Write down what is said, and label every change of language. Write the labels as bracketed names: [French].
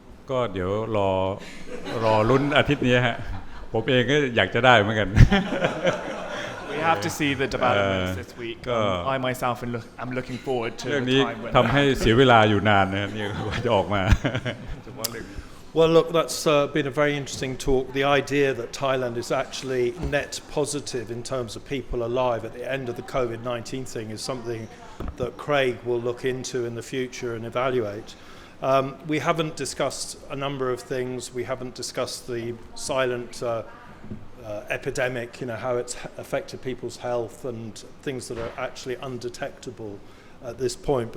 [Thai] ก็เดี๋ยวรอลุ้นอาทิตย์นี้ฮะผมเองก็อยากจะได้เหมือนกัน [English] We have to see the developments this week. I myself am looking forward to the time when [Thai] เรื่องนี้ทำให้เสียเวลาอยู่นานนะนี่กว่าจะออกมา [English] Well, look, that's been a very interesting talk. The idea that Thailand is actually net positive in terms of people alive at the end of the COVID-19 thing is something that Craig will look into in the future and evaluate. We haven't discussed a number of things. We haven't discussed the silent epidemic, how it's affected people's health and things that are actually undetectable at this point.